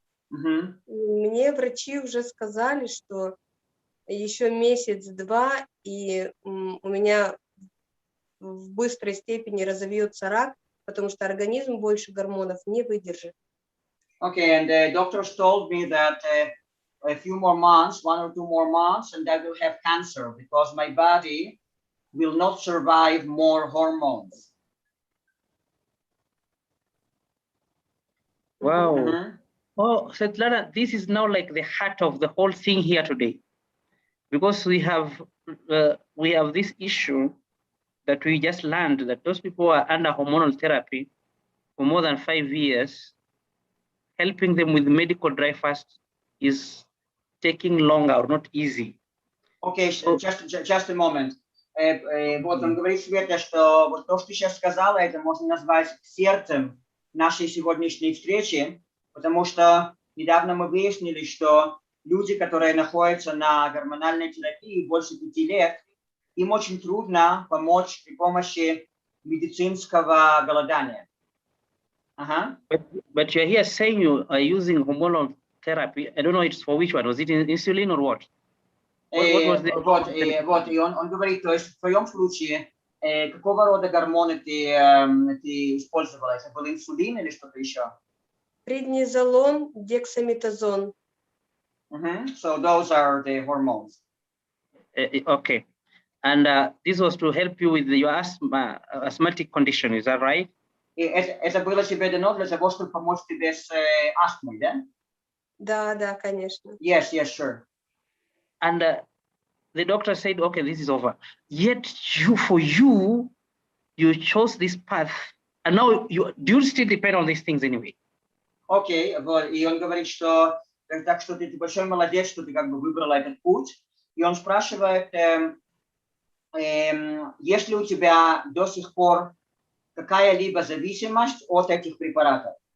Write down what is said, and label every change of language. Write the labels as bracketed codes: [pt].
[ru] Мне врачи уже сказали, что еще месяц-два, и у меня в быстрой степени разовьется рак, потому что организм больше гормонов не выдержит. [en] Okay, and the doctors told me that a few more months, 1 or 2 more months, and I will have cancer because my body will not survive more hormones. Wow. Oh, Svetlana, this is now like the heart of the whole thing here today, because we have this issue that we just learned that those people who are under hormonal therapy for more than 5 years, helping them with medical dry fast is taking longer or not easy. Okay, just a moment. [ru] Вот он говорит, Света, что вот то, что ты сейчас сказала, это можно назвать сердцем нашей сегодняшней встречи, потому что недавно мы выяснили, что люди, которые находятся на гормональной терапии больше 5 лет, им очень трудно помочь при помощи медицинского голодания. [en] But you're here saying you are using hormonal therapy. I don't know it's for which one. Was it insulin or what? What was the... [ru] Вот, и он говорит, то есть в твоем случае, какого рода гормоны ты использовала? Это был инсулин или что-то еще? Преднизолон, дексаметазон. [en] So those are the hormones. Okay. And this was to help you with your asthmatic condition, is that right? [ru] Это было тебе дано для того, чтобы помочь тебе с астмой, да? Да, конечно. [en] Yes, yes, sure. And the doctor said, okay, this is over. Yet you chose this path. And now do you still depend on these things anyway? [ru] Окей, вот, и он говорит, что так что ты большой молодец, что ты как бы выбрала этот путь. И он спрашивает, есть ли у тебя до сих пор какая-либо зависимость от этих препаратов?